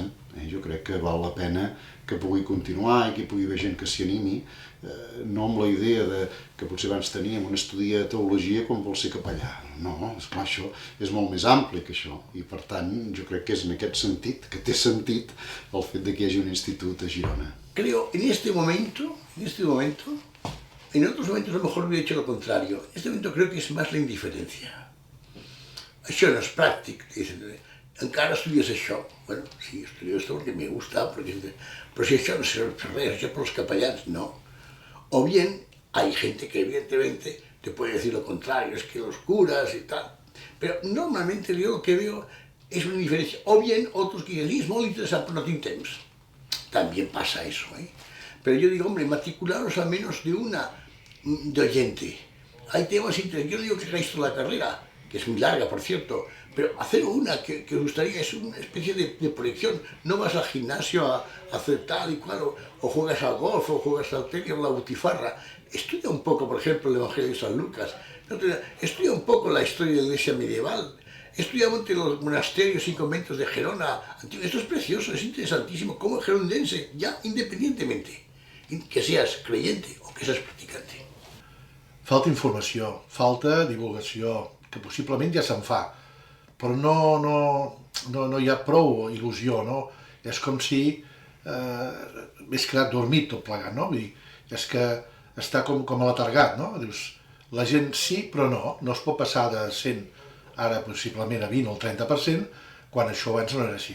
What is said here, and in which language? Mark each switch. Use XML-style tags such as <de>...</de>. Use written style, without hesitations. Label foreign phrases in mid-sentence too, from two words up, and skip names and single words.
<ca>Jo crec que val la pena que pugui continuar i que hi pugui haver gent que s'hi animi, no amb la idea que potser abans teníem un estudi de teologia quan vol ser capellà. No, esclar, això és molt més ampli que això i per tant jo crec que és en aquest sentit que té sentit el fet que hi hagi un institut a Girona.</ca> <es>Creo, en este momento, en otros momentos a lo mejor hubiera hecho lo contrario. En este momento creo que es más la indiferencia.</es> <ca>Això no és pràctic. Encara estudies això?</ca> <es>Bueno, sí, estudio esto porque me gusta, pero si</es> <ca>això no serve per res, això per los capellans, no.</ca> <es>O bien, hay gente que evidentemente te puede decir lo contrario, es que los curas y tal. Pero normalmente yo lo que veo es una indiferencia. O bien, otros que dicen, sí,</es> <ca>es molt interessant, però no tinc temps.</ca> <es>También pasa eso, ¿eh? Pero yo digo, hombre, matricularos al menos de oyente. Hay temas interesantes. Yo digo que hagáis toda la carrera, que es muy larga, por cierto, pero hacer una que os gustaría es una especie de proyección. No vas al gimnasio a hacer tal y cual, o juegas al golf, o juegas al tenis, o la butifarra. Estudia un poco, por ejemplo, el Evangelio de San Lucas. Estudia un poco la historia de la iglesia medieval. Estudia los monasterios y conventos de Gerona. Esto es precioso, es interesantísimo. Como gerundense, ya independientemente, que seas creyente o que seas practicante.</es> <ca>Falta informació, falta divulgació, que possiblement ja se'n fa, però no hi ha prou il·lusió, no? És com si m'hagués quedat dormit tot plegat, no? Vull dir, és que està com aletargat, no? Dius, la gent sí, però no es pot passar de 100 ara possiblement a 20 o el 30%, quan això abans no era així.</ca>